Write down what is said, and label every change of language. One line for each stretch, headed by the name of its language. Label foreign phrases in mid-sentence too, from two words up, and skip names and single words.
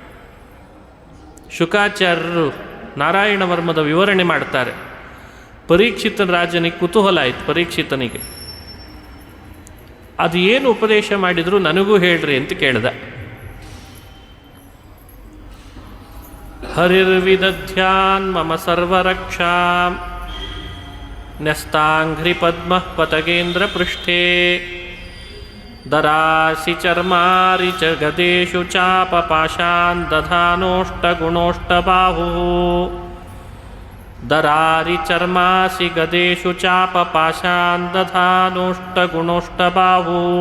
Kannada: ಶುಕಾಚಾರ್ಯರು ನಾರಾಯಣವರ್ಮದ ವಿವರಣೆ ಮಾಡ್ತಾರೆ. ಪರೀಕ್ಷಿತನ ರಾಜನಿಗೆ ಕುತೂಹಲ ಆಯಿತು. ಪರೀಕ್ಷಿತನಿಗೆ ಅದು ಏನು ಉಪದೇಶ ಮಾಡಿದ್ರು ನನಗೂ ಹೇಳ್ರಿ ಅಂತ ಕೇಳ್ದ.
Sanskrit: ಹರಿರ್ವಿದಧ್ಯಾನ್ ಮಮ ಸರ್ವರಕ್ಷಾಂ ನ್ಯಸ್ತಾಂಘ್ರಿ ಪದ್ಮ ಪತಗೇಂದ್ರ ಪೃಷ್ಠೇ ದರಾಸಿ ಚರ್ಮಾರಿ ಚ ಗದೇಶು ಚಾಪ ಪಾಶಾನ್ ದಧಾನೋಷ್ಟ ಗುಣೋಷ್ಟ ಬಾಹು ದರಾರಿ ಚರ್ಮಾಸಿ ಗದೇಶು ಚಾಪ ಪಾಶಾನ್ ದಧಾನೋಷ್ಟ ಗುಣೋಷ್ಟ ಬಾಹು